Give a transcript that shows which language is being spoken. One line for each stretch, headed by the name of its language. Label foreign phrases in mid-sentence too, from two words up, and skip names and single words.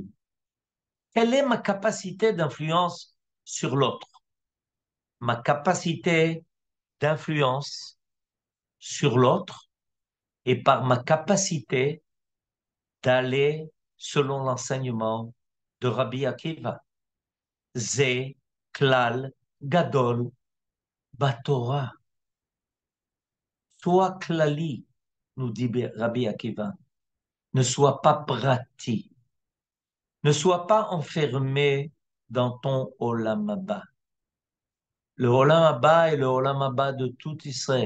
French: Quelle est ma capacité d'influence sur l'autre? Ma capacité d'influence sur l'autre et par ma capacité d'aller selon l'enseignement de Rabbi Akiva.
Hebrew: זה כלל גדול בתורה.
French: Sois klali, nous dit Rabbi Akiva. Ne sois pas prati. Ne sois pas enfermé dans ton
Hebrew: עולם הבא.
French: Le
Hebrew: עולם הבא
French: est le
Hebrew: עולם הבא
French: de tout Israël.